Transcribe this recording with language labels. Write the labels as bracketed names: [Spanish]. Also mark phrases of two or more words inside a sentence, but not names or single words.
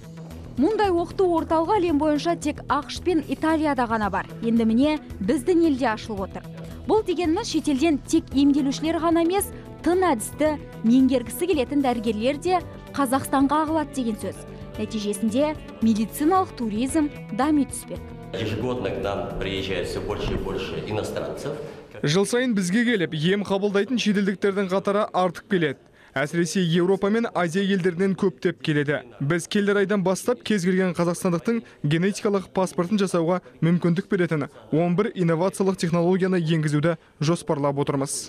[Kazakh] Мұндай оқыту орталығы әлем бойынша тек ақш пен Италияда ғана бар. Енді міне біздің елде ашылып отыр. Бұл дегеніміз шетелден тек емделушілер ғана емес, тың әдісті меңгергісі келетін дәрігерлер де Қазақстанға ағылады деген сөз. Нәтижесінде медициналық туризм дами түспек. [Russian] Ежегодно к нам приезжает все больше и больше иностранцев. [Kazakh] Жыл сайын бізге келіп, ем қабылдайтын шетелдіктердің қатары артып келеді. Әсіресе Еуропа мен Азия елдерінен көптеп келеді. Біз келер айдан бастап кез келген қазақстандықтың генетикалық паспортын жасауға мүмкіндік беретін 11 инновациялық технологияны енгізуді жоспарлап отырмыз.